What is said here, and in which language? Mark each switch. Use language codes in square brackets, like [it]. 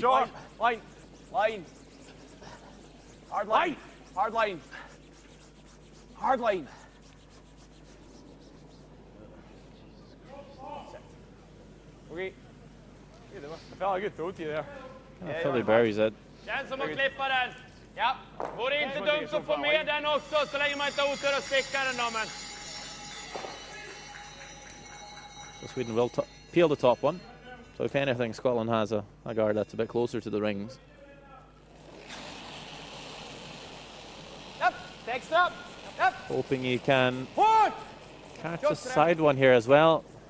[en] Short. Line. Line. Hard line. Hard line. Hard line. Okay. I felt a good throw to you there. Philly buries it. [sv] Den som har klippa den. Ja, vore inte dumt att få med den också så länge man inte har otur att sticka den då, men. [en] So Sweden will peel the top one. So if anything, Scotland has a guard that's a bit closer to the rings. Yep, next up. Yep. Hoping he can catch a side one here as well.